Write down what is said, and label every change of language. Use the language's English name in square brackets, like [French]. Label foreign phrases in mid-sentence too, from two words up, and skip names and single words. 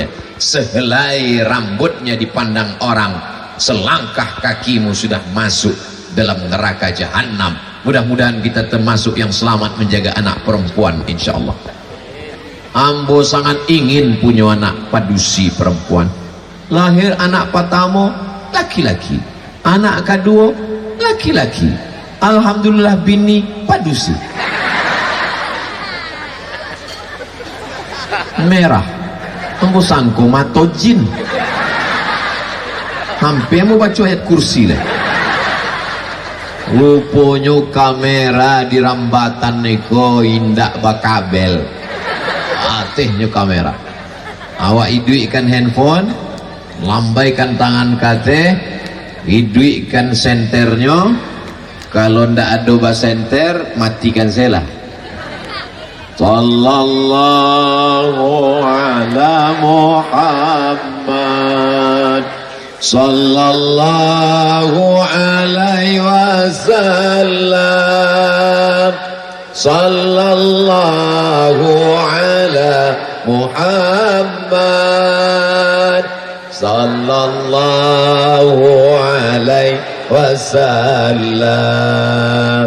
[Indonesian] Sehelai rambutnya dipandang orang, selangkah kakimu sudah masuk dalam neraka jahanam. Mudah-mudahan kita termasuk yang selamat menjaga anak perempuan, [Arabic] إن شاء الله. [Minangkabau] Ambo sangat ingin punya anak padusi perempuan. [Indonesian] Lahir anak pertama laki-laki, anak kedua laki-laki. [Minangkabau] Alhamdulillah bini padusi. Merah, ambo sangko mato jin. [Indonesian] Hampir mau baca ayat kursi lah. [Minangkabau] Rupanya kamera di Rambatan niko indak bakabel. Atihnya kamera. Awak iduikan handphone, lambaikan tangan kate, iduikan senternya. Kalau ndak ada bas senter, matikan sela. [Arabic] صلى الله على محمد، صلى الله عليه وسلم، صلى الله على محمد، صلى الله عليه وسلم.